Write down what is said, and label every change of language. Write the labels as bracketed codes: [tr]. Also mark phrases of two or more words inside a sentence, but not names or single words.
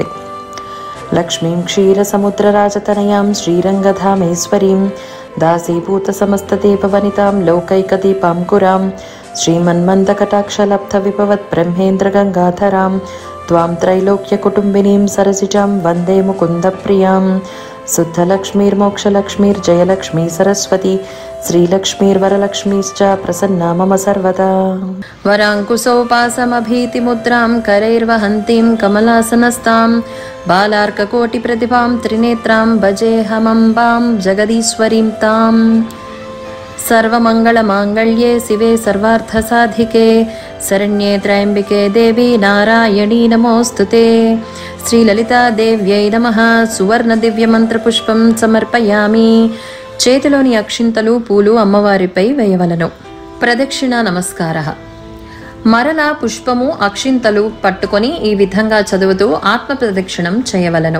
[sa] లక్ష్మీం క్షీరసముద్రరాజతనయాం శ్రీరంగధామేశ్వరీం దాసీభూత సమస్తదేవవనితాం లోకైకదీపాంకురాం శ్రీమన్మందకటాక్షలబ్ధ విభవత్ బ్రహ్మేంద్ర గంగాధరాం త్వాం త్రైలోక్యకుటుంబినీం సరసిజాం వందే ముకుంద ప్రియాం. शुद्धलक्ष्मीर्मोक्षलक्ष्मीर्जयलक्ष्मी सरस्वती श्रीलक्ष्मीर्वरलक्ष्मीश्च प्रसन्ना मम सर्वदा। वराङ्कुशोपासमभीतिमुद्रां करैर्वहन्तीं कमलासनस्तां बालार्ककोटिप्रतिभां त्रिनेत्रां भजेऽहमम्बां जगदीश्वरीं ताम्। सर्वमङ्गलमाङ्गल्ये शिवे सर्वार्थसाधिके शरण्ये त्र्यम्बिके देवी नारायणी नमोऽस्तुते। శ్రీలలితాదేవ్యై నమః। సువర్ణ దివ్య మంత్రపుష్పం సమర్పయామి। [te] చేతిలోని అక్షింతలు పూలు అమ్మవారిపై వేయవలను। [sa] ప్రదక్షిణ నమస్కారః। [te] మరలా పుష్పము అక్షింతలు పట్టుకొని ఈ విధంగా చదువుతూ ఆత్మ ప్రదక్షిణం చేయవలను।